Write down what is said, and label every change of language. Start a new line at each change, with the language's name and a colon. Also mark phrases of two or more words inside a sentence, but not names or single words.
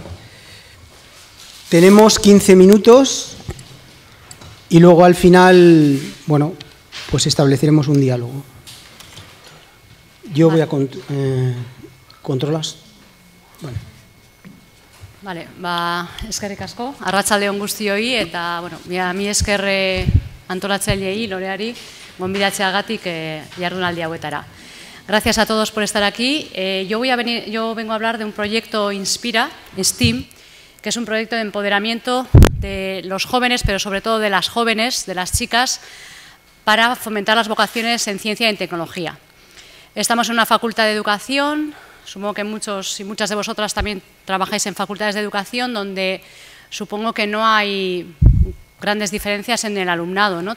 Spanish: Tenemos 15 minutos y luego al final, pues estableceremos un diálogo. Yo voy a controlas. Vale,
Basque: eskerrik asko, arratsalde on guztioi, eta, mi esker antolatzaileei, Loreari, gonbidatzeagatik jardunaldi hauetara.
Spanish: Gracias a todos por estar aquí. Yo vengo a hablar de un proyecto Inspira, STEAM, que es un proyecto de empoderamiento de los jóvenes, pero sobre todo de las jóvenes, de las chicas, para fomentar las vocaciones en ciencia y en tecnología. Estamos en una facultad de educación. Supongo que muchos y muchas de vosotras también trabajáis en facultades de educación, donde supongo que no hay grandes diferencias en el alumnado, ¿no?